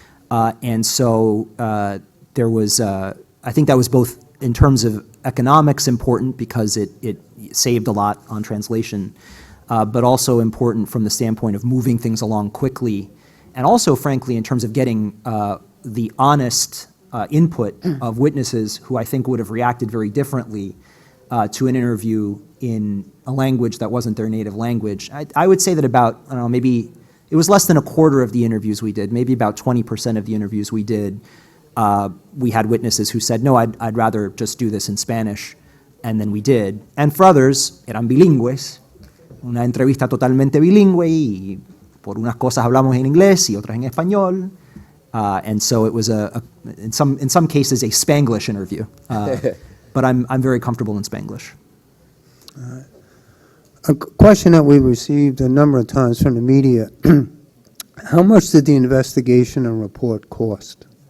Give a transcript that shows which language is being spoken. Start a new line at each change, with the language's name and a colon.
English: And so there was, I think that was both in terms of economics important, because it saved a lot on translation, but also important from the standpoint of moving things along quickly, and also, frankly, in terms of getting the honest input of witnesses who I think would have reacted very differently to an interview in a language that wasn't their native language. I would say that about, I don't know, maybe it was less than a quarter of the interviews we did, maybe about 20% of the interviews we did, we had witnesses who said, no, I'd rather just do this in Spanish, and then we did. And for others,
Spanish: eran bilingües, una entrevista totalmente bilingüe, y por unas cosas hablamos en inglés y otras en español.
English: And so it was in some cases a Spanglish interview, but I'm very comfortable in Spanglish. A question that we received a number of times from the media: how much did the investigation and report cost?